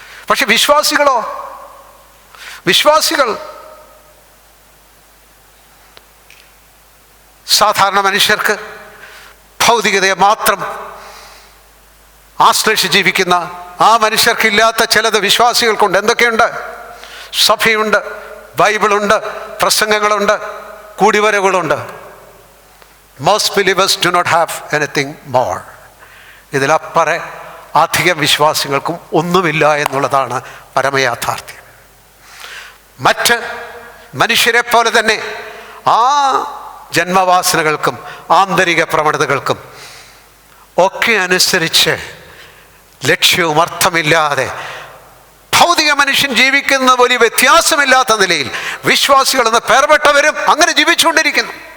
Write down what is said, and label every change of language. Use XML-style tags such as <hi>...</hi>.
<ml>പക്ഷെ വിശ്വാസികൾ സാധാരണ മനുഷ്യർക്ക് ഭൗതികതയെ മാത്രം ആശ്രയിച്ച് ജീവിക്കുന്ന ആ മനുഷ്യർക്കില്ലാത്ത ചിലത് വിശ്വാസികൾക്കുണ്ട്. എന്തൊക്കെയുണ്ട്? സഭയുണ്ട്, ബൈബിളുണ്ട്, പ്രസംഗങ്ങളുണ്ട്, കൂടിവരവുകളുണ്ട്.</ml> <en>Most believers do not have anything more.</en> <ml>ഇതിലപ്പറെ അധികം വിശ്വാസികൾക്കും ഒന്നുമില്ല എന്നുള്ളതാണ് പരമയാഥാർത്ഥ്യം. മറ്റ് മനുഷ്യരെ പോലെ തന്നെ ആ ജന്മവാസനകൾക്കും ആന്തരിക പ്രവണതകൾക്കും ഒക്കെ അനുസരിച്ച് ലക്ഷ്യവും അർത്ഥമില്ലാതെ ഭൗതിക മനുഷ്യൻ ജീവിക്കുന്ന വലിയ വ്യത്യാസമില്ലാത്ത നിലയിൽ വിശ്വാസികളെന്ന് പേർപ്പെട്ടവരും അങ്ങനെ ജീവിച്ചുകൊണ്ടിരിക്കുന്നു.</ml>